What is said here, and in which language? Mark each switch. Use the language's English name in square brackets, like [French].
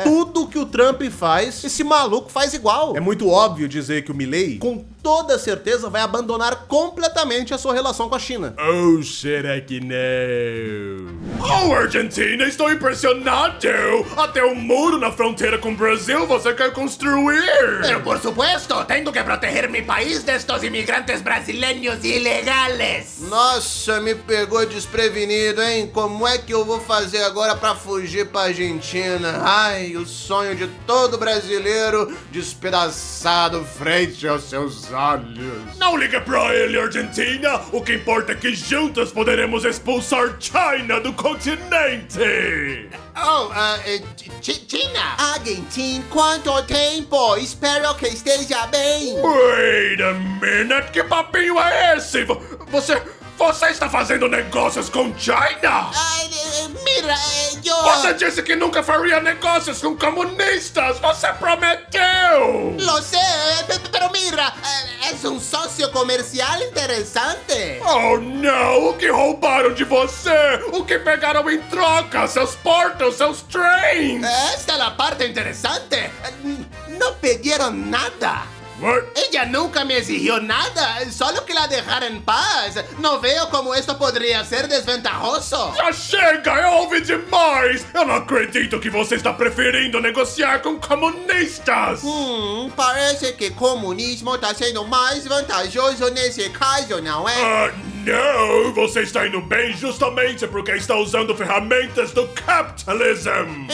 [Portuguese] Tudo que o Trump faz, esse maluco faz igual. É muito óbvio dizer que o Milei, com toda certeza, vai abandonar completamente a sua relação com a China. Oh, será que não? Oh, Argentina, estou impressionado! Até um muro na fronteira com o Brasil você quer construir! [Spanish] Pero por supuesto, tengo que proteger mi país de estos inmigrantes brasileños ilegales. [Portuguese] Nossa, me pegou desprevenido, hein? Como é que eu vou fazer agora pra fugir pra Argentina? Ai, o sonho de todo brasileiro despedaçado frente aos seus olhos. Não liga pra ele, Argentina! O que importa é que juntos poderemos expulsar China do continente! Oh, China? Argentina, quanto tempo? Espero que esteja bem. [English] Wait a minute! [Portuguese] Que papinho é esse? Você está fazendo negócios com China? [Spanish] Mira, [Portuguese] Você disse que nunca faria negócios com comunistas! Você prometeu! [Spanish] Lo sé, pero mira, es un socio comercial interesante. [Portuguese] Oh não! O que roubaram de você? O que pegaram em troca? Seus portos, seus trens? [Spanish] Esta es la parte interesante. No pidieron nada. [English] What? [Spanish] Ella nunca me exigió nada, solo que la dejara en paz. No veo cómo esto podría ser desventajoso. [Portuguese] Já chega! Eu ouvi demais! Eu não acredito que você está preferindo negociar com comunistas! Parece que comunismo está sendo mais vantajoso nesse caso, não é? Não, você está indo bem justamente porque está usando ferramentas do capitalism.